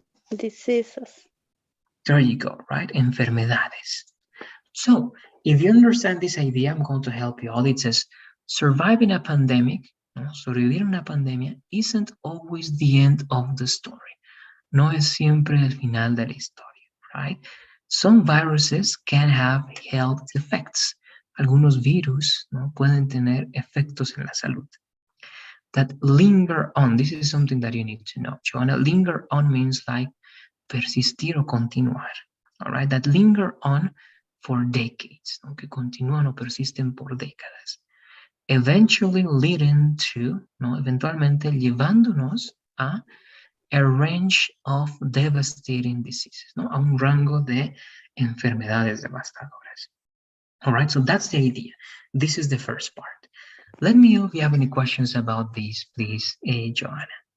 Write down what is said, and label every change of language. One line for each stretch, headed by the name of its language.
English: Diseases. There you go, right? Enfermedades. So if you understand this idea, I'm going to help you out. It says, surviving a pandemic, ¿no?
Spanish: Sobrevivir una pandemia
English: isn't always the end of the story.
Spanish: No es siempre el final de la historia, right?
English: Some viruses can have health effects.
Spanish: Algunos virus, ¿no? Pueden tener efectos en la salud.
English: That linger on, this is something that you need to know, Joanna. Linger on means like
Spanish: persistir o continuar,
English: all right? That linger on for decades,
Spanish: ¿no? Que continúan o persisten por décadas.
English: Eventually leading to, ¿no?
Spanish: Eventualmente llevándonos a
English: range of devastating diseases, ¿no?
Spanish: A un rango de enfermedades devastadoras.
English: All right, so that's the idea. This is the first part. Let me know if you have any questions about this, please, Joanna.